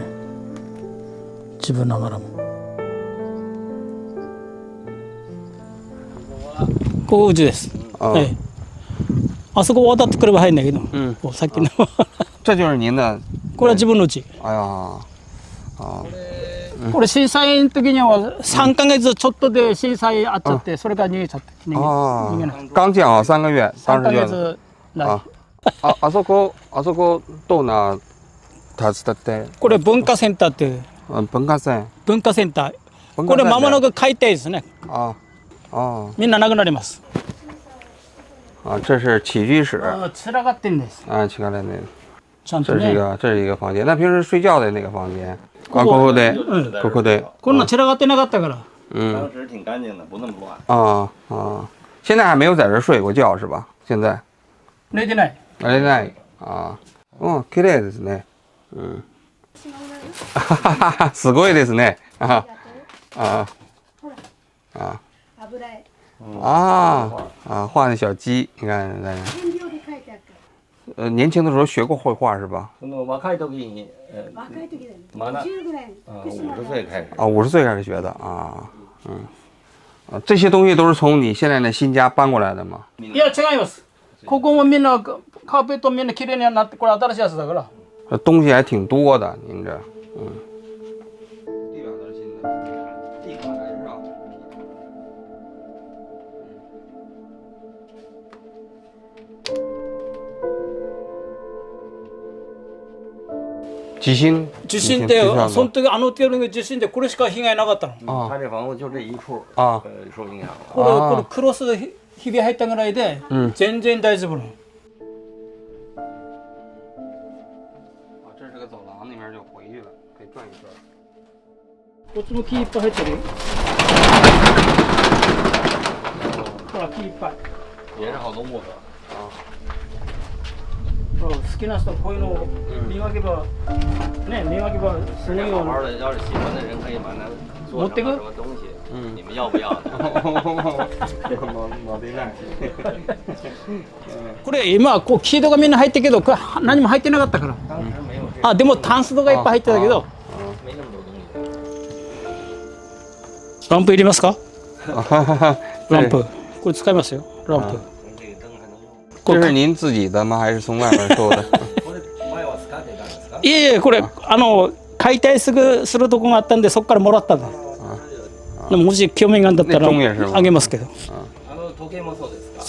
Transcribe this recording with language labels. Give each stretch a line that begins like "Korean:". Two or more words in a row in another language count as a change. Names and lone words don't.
Japanese: 自分ながらも。ここうちです。はい。あそこ渡ってくれば入るんだけど、さっきの。
Chinese: 这就是您的。
Japanese: これは自分の家。
Chinese: 哎呀。
Japanese: これ震災の時には3ヶ月ちょっとで震災あっちゃって、それから逃げちゃって。逃げない。
Chinese: 刚建好3个月，当
Japanese: 3ヶ
Chinese: 时就。
Japanese: 月ない。あそこどんな建てて。これ文化センターって。文化センター。これ間もなく解体ですね。みんななくなります。
Chinese: 这是起居室。
Japanese: つながってんです。
Chinese: 起来那。
Japanese: ちゃんとね。
Chinese: 这是一个房间。那平时睡觉的那个房间。
Japanese: ここで。こんな散らがってなかったから。
Chinese: 当时挺干净的，不那么乱。现在还没有在这睡过觉是吧？现在。
Japanese: 寝てない。寝てない。綺麗ですね。すごいですね。
Chinese: 画那小鸡，你看。年轻的时候学过绘画是吧？
Japanese: 若い時に、
Chinese: 50岁开始。 50岁开始学的啊。这些东西都是从你现在的新家搬过来的吗？
Japanese: いや違います。ここもみんなカーペットみんな綺麗になって、これ新しいやつだから。
Chinese: 东西还挺多的，您这。地板都是新的，地板还是绕。
Japanese: 地震で、その時あの程度の地震でこれしか被害なかったの。
Chinese: 他这房子就这一处受影響。
Japanese: これクロスでひび入ったぐらいで全然大丈夫なの。
Chinese: 这是个走廊，那边就回去了，可以转一圈。
Japanese: こっちも木いっぱい入ってるよ。ほら木いっぱい。
Chinese: 也是好多木头。
Japanese: 好きな人こういうのを磨けばね、磨けばすごいよ。
Chinese: 好好的，要是喜欢的人可以把它做成什么东西，你们要不要？
Japanese: これ今こう木戸がみんな入ってるけど、これ何も入ってなかったから。でもタンスとかいっぱい入ってたけど。ランプいりますか？ランプ。これ使いますよ。ランプ。
Chinese: 这是您自己的吗？还是从外面收的？
Japanese: いえいえ、これ解体するとこがあったんで、そこからもらったんです。もし興味があったらあげますけど。時計もそうですか？